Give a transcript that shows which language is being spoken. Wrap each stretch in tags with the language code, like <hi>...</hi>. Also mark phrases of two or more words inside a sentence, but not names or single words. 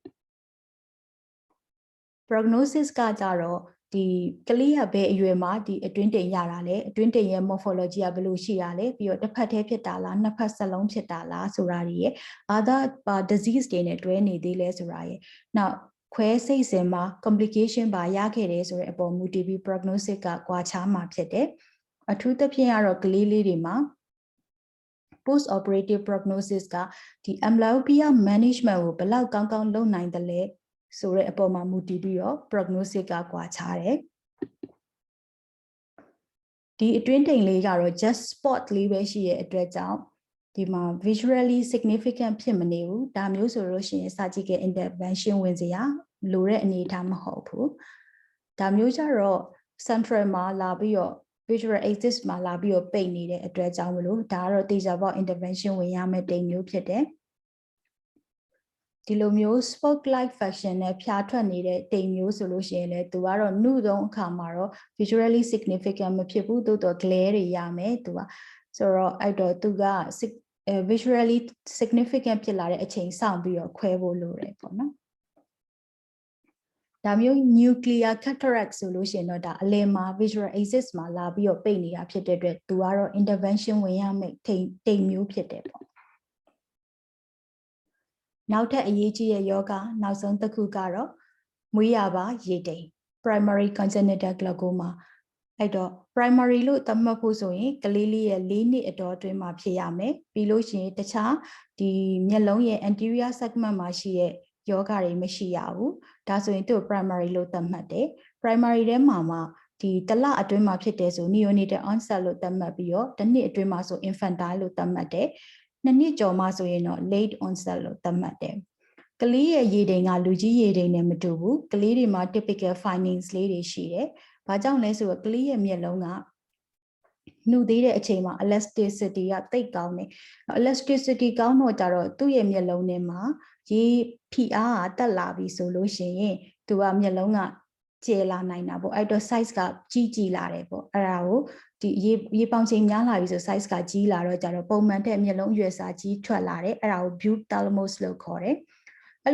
<my>prognosis ကကြတော့ဒီကလေးရဘဲအရွယ်မှာဒီအတွင်းတိမ်ရတာလေအတွင်းတိမ်ရဲ့ morphology ကဘယ်လိုရှိ တာလဲပြီးတော့တစ်ဖက်တည်းဖြစ်တာလားနှစ်ဖက်စလုံးဖြစ်တာလားဆိုတာတွေရဲ့</my> <en>other disease</en> <my>တွေနဲ့တွဲနေသေးလဲဆိုတာရဲ့နောက်ခွဲစိတ်စဉ်မှာ complication ပါရခဲ့တယ်ဆိုတဲ့အပေါ်မူတည်ပြီး prognosis ကကွာခြားမှာဖြစ်တယ်အထူးသဖြင့်ကတော့ကလေးလေးတွေမှာ</my> <en>post operative prognosis</en> <my>ကဒီ</my> <en>amblyopia management</en> <my>ကိုဘယ်လောက်ကောင်းကောင်းလုပ်နိုင်တယ်လဲဆိုတဲ့အပေါ်မှာမူတည်ပြီးတော့ prognosis ကကွာခြားတယ် ဒီအတွင်းတိမ်လေးကတော့</my> <en>just spot</en> <my>လေးပဲရှိရဲ့အတွက်ကြောင့်ဒီမှာ</my> <en>visually significant</en> <my>ဖြစ်မနေဘူးဒါမျိုးဆိုလို့ရှိရင်</my> <en>surgical intervention</en> <my>ဝင်စရာလိုတဲ့အနေအထားမဟုတ်ဘူးဒါမျိုးကြတော့ central မှာလာပြီးတော့</my> <en>visual axis</en> <my>မှာလာပြီးတော့ပိတ်နေတဲ့အတွက်ကြောင့်မလို့ဒါကတော့တေချာပေါက် intervention ဝင်ရမယ့်တိမ်မျိုးဖြစ်တယ် ဒီလိုမျိုး</my> <en>spoke like fashion</en> <my>နဲ့ဖြာထွက်နေတဲ့တိမ်မျိုးဆိုလို့ရှိရင်လည်းသူကတော့နှုတ်သုံးအခါမှာတော့</my> <en>visually significant</en> <my>မဖြစ်ဘူးသို့တော့ glare တွေရမယ်သူကဆိုတော့အဲ့တော့သူက</my> <en>visually significant</en> <my>ဖြစ်လာတဲ့အချိန်စောင့်ပြီးတော့ခွဲဖို့လိုတယ်ပေါ့နော် ဒါမျိုး</my> <en>nuclear cataract</en> <my>ဆိုလို့ရှိရင်တော့ဒါအလယ်မှာ</my> <en>visual axis</en> <my>မှာလာပြီးတော့ပိတ်နေတာဖြစ်တဲ့အတွက်သူကတော့ intervention ဝင်ရမယ့်တိမ်မျိုးဖြစ်တယ်ပေါ့ နောက်ထပ်အရေးကြီးတဲ့ယောဂနောက်ဆုံးတစ်ခုကတော့မွေးရပါရေတိမ်</my> <en>primary congenital glaucoma</en> <my>အဲ့တော့ primary လို့သတ်မှတ် ဖို့ဆိုရင်ကလေးလေးရဲ့၄နှစ်အတော်အတွင်းမှာဖြစ်ရမယ်ပြီးလို့ရှိရင်တခြားဒီမျက်လုံးရဲ့</my> <en>anterior segment</en> <my>မှာရှိတဲ့ယောဂတွေမရှိရဘူးဒါဆိုရင်သူ့ primary လို့သတ်မှတ်တယ် primary ထဲမှာဒီတစ်လအတွင်းမှာဖြစ်တယ်ဆို</my> <en>neonatal onset</en> <my>လို့သတ်မှတ်ပြီးတော့တစ်နှစ်အတွင်းမှာဆို infantile လို့သတ်မှတ်တယ်နှစ်နှစ်ကျော်မှဆိုရင်တော့</my> <en>late onset</en> <my>လို့သတ်မှတ်တယ်ကလေးရဲ့ရေတိမ်ကလူကြီးရေတိမ်နဲ့မတူဘူးကလေးတွေမှာ</my> <en>typical findings</en> <my>လေးတွေရှိတယ်ဘာကြောင့်လဲဆိုတော့ကလေးရဲ့မျက်လုံးကနှုတ်သေးတဲ့အချိန်မှာ elasticity ကတိတ်ကောင်းတယ် elasticity ကောင်းတော့ကြတော့သူ့ရဲ့မျက်လုံးထဲမှာရေဖိအားကတက်လာပြီဆိုလို့ရှိ ရင်သူကမျက်လုံးကကျယ်လာနိုင်တာပေါ့အဲ့တော့ size ကကြီးလာတယ်ပေါ့အဲ့ဒါကိုဒီရေပေါင်ချိန်များလာပြီဆို size ကကြီးလာတော့ကြတော့ပုံမှန်တဲ့မျက်လုံးအရွယ်စားကြီးထွက်လာတယ်အဲ့ဒါကို buthalamos လို့ခေါ်တယ်အဲ့</my>